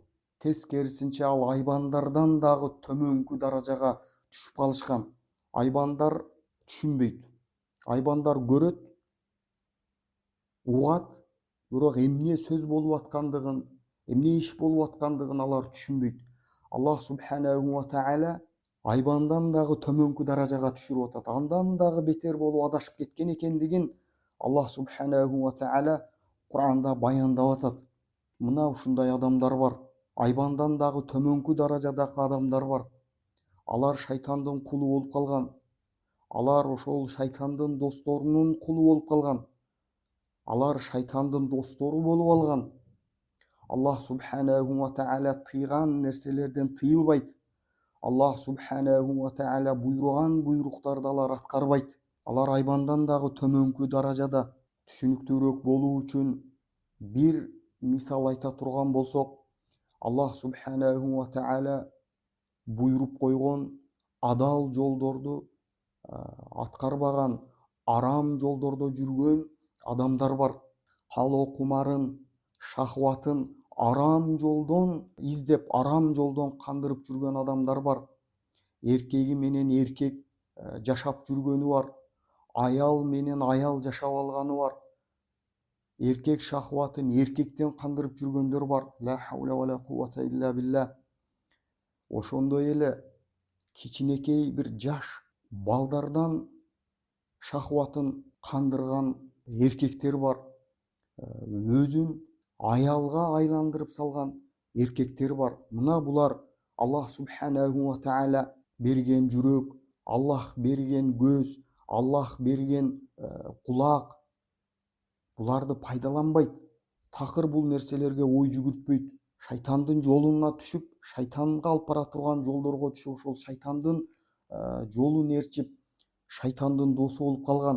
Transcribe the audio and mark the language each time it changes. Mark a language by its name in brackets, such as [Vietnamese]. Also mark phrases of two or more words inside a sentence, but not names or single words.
[Kyrgyz] Тескерисинче ал айбандардан дагы төмөнкү даражага түшүп калышкан. Айбандар түшүнбөйт. Айбандар көрөт, угат, бирок эмне сөз болуп аткандыгын, эмне иш болуп аткандыгын алар түшүнбөйт. [Arabic] الله سبحانه وتعالى [Kyrgyz] айбандан дагы төмөнкү даражага түшүрүп атат. Андан дагы бетер болуп адашып кеткен экендигин [Arabic] الله سبحانه وتعالى [Kyrgyz] Кур'анда баяндап атат. Мына ушундай адамдар бар. Айбандан дагы төмөнкү даражадагы адамдар бар. Алар шайтандын кулу болуп калган. Алар ошол шайтандын досторунун кулу болуп калган. Алар шайтандын достору болуп алган. [Arabic] الله سبحانه وتعالى [Kyrgyz] тыйган нерселерден тыйылбайт. [Arabic] الله سبحانه وتعالى [Kyrgyz] буйруган буйруктарды алар аткарбайт. Алар айбандан дагы төмөнкү даражада. Түшүнүктүүрөөк болуу үчүн бир мисал айта турган болсок, [Arabic] الله سبحانه وتعالى [Kyrgyz] буйруп койгон адал жолдорду аткарбаган, арам жолдордо жүргөн адамдар бар. Калоо кумарын, шахватын арам жолдон издеп, арам жолдон кандырып жүргөн адамдар бар. Эркеги менен эркек жашап жүргөнү бар. Аял менен аял жашап алганы бар. Эркек шахватын эркектен кандырып жүргөндөр бар. [Arabic] لا حول ولا قوة إلا بالله. [Kyrgyz] Ошондой эле кичинекей бир жаш балдардан шахватын кандырган эркектер бар. Өзүн аялга айландырып салган эркектер бар. Мына булар [Arabic] الله سبحانه وتعالى [Kyrgyz] берген жүрөк, Аллах берген көз, Аллах берген кулак, буларды пайдаланбайт. Такыр бул нерселерге ой жүгүртпөйт. Шайтандын жолуна түшүп, шайтанга алып бара турган жолдорго түшүп, ошол шайтандын жолун ээрчип, шайтандын досу болуп калган.